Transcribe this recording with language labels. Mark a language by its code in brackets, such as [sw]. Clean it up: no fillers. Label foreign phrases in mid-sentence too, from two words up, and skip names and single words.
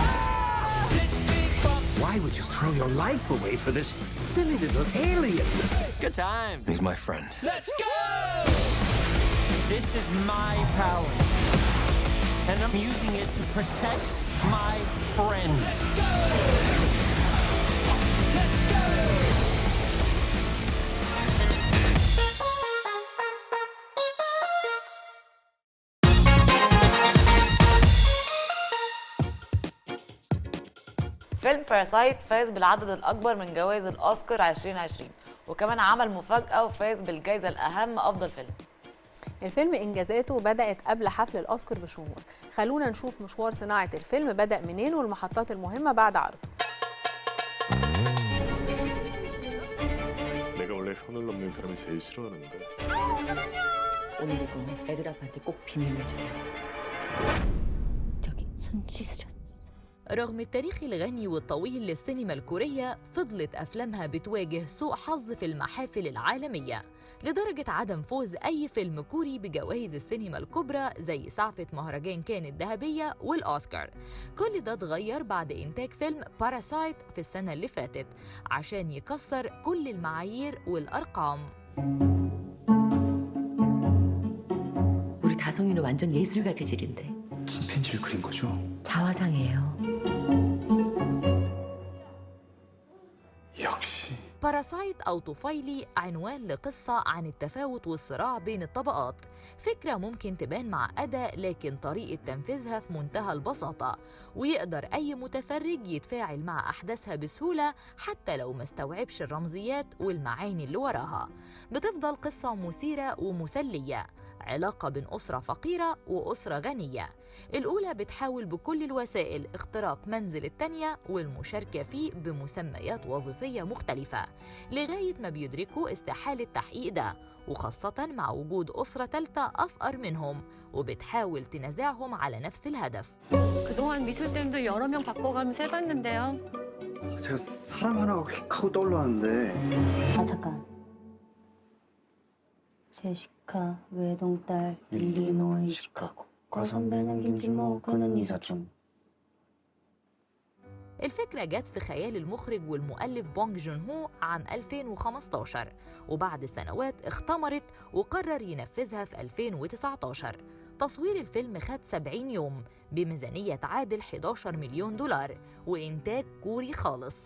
[en] Why would you throw your life away for this silly little alien? Good time. He's my friend. Let's go! This is my power. And I'm using it to protect my friends. Let's go! Let's go! [ar] فيلم باراسايت فاز بالعدد الأكبر من جوائز الأوسكار 2020 وكمان عمل مفاجأة وفاز بالجائزة الأهم أفضل فيلم. الفيلم إنجازاته بدأت قبل حفل الأوسكار بشهور. خلونا نشوف مشوار صناعة الفيلم بدأ منين والمحطات المهمة بعد عرضه. [ko] 내가 원래 손을 넘는 사람을 제일 싫어하는데. 오늘 이거 애들 아빠한테 꼭 비밀로 해주세요. 저기 손 씻으셨어. [ar] رغم التاريخ الغني والطويل للسينما الكورية، فضلت أفلامها بتواجه سوء حظ في المحافل العالمية، لدرجة عدم فوز أي فيلم كوري بجوائز السينما الكبرى زي سعفة مهرجان كان الذهبية والأوسكار. كل ده اتغير بعد إنتاج فيلم باراسايت في السنة اللي فاتت عشان يكسر كل المعايير والأرقام. [ko] 우리 다송이는 완전 예술가 재질인데. 무슨 편지를 그린 거죠? 자화상이에요. 역시. [ar] باراسايت أو طفيلي عنوان لقصة عن التفاوت والصراع بين الطبقات. فكرة ممكن تبان معقدة لكن طريقة تنفيذها في منتهى البساطة، ويقدر أي متفرج يتفاعل مع أحداثها بسهولة حتى لو ما استوعبش الرمزيات والمعاني اللي وراها. بتفضل قصة مثيرة ومسلية، علاقة بين أسرة فقيرة وأسرة غنية. الأولى بتحاول بكل الوسائل اختراق منزل التانية والمشاركة فيه بمسميات وظيفية مختلفة، لغاية ما بيدركوا استحالة تحقيق ده، وخاصة مع وجود أسرة ثالثة أفقر منهم وبتحاول تنازعهم على نفس الهدف. [ko] 그동안 미술쌤도 여러 명 바꿔가면서 해봤는데요. 제가 사람 하나가 휙 하고 떠올랐는데. 아 잠깐. 제시카 외동딸 일리노이 시카고 과선배는 김진모 그는 이사촌. [ar] الفكرة جت في خيال المخرج والمؤلف بونج جون هو عام 2015، وبعد سنوات اختمرت وقرر ينفذها في 2019. تصوير الفيلم خد 70 يوم بميزانية تعادل $11 مليون وإنتاج كوري خالص.